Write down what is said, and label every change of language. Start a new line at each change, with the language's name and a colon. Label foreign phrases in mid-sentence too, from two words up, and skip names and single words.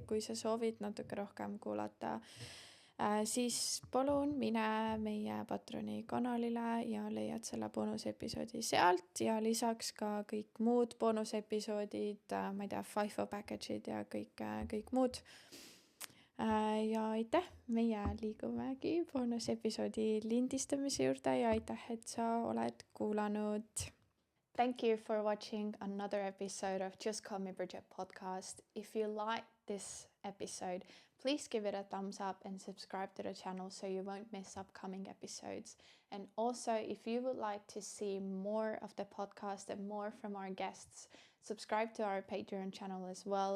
Estonian: Kui sa soovid natuke rohkem kuulata, siis palun mine meie Patroni kanalile ja leiad selle boonusepisoodi sealt ja lisaks ka kõik muud boonusepisoodid, ma ei tea, FIFO package'id ja kõik muud. Ja aitäh, meie liigumegi boonusepisoodi lindistamise juurde ja aitäh, et sa oled kuulanud.
English: Thank you for watching another episode of Just Call Me Bridget podcast. If you like this episode, please give it a thumbs up and subscribe to the channel so you won't miss upcoming episodes. And also, if you would like to see more of the podcast and more from our guests, subscribe to our Patreon channel as well.